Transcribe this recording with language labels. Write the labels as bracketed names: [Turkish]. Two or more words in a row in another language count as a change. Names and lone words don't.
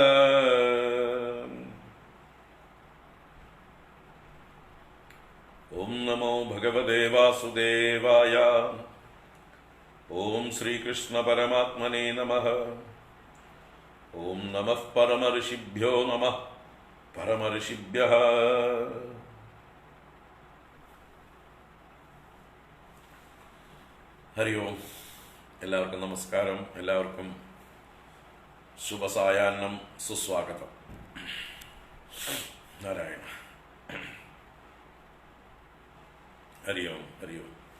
[Sanskrit] ओम नमो भगवते वासुदेवाय। ओम श्री कृष्ण परमात्मने नमः। ओम नमः परम ऋषिभ्यो नमः। परम ऋषिभ्यः ഹരി ഓം. [Malayalam] എല്ലാവർക്കും നമസ്കാരം. എല്ലാവർക്കും ശുഭസായാഹ്നം, സുസ്വാഗതം. നാരായണ. ഹരി ഓം. ഹരി ഓം.